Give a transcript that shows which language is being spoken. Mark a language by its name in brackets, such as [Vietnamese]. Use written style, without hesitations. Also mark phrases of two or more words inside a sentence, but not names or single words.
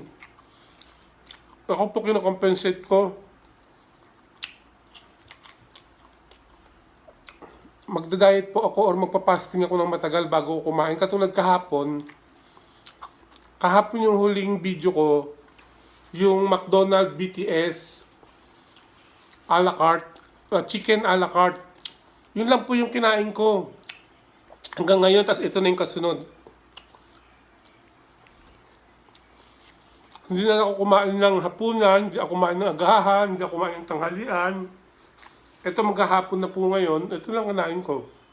[Filipino] Ako po kinocompensate ko. Magda-diet po ako or magpa-fasting ako ng matagal bago ako kumain. Katulad kahapon yung huling video ko, yung McDonald's BTS a la carte, chicken a la carte. Yun lang po yung kinain ko hanggang ngayon, tas ito na yung kasunod. Hindi na ako kumain ng hapunan, hindi ako kumain ng agahan, hindi ako kumain ng tanghalian. Ito maghahapon na po ngayon, ito lang kinain ko.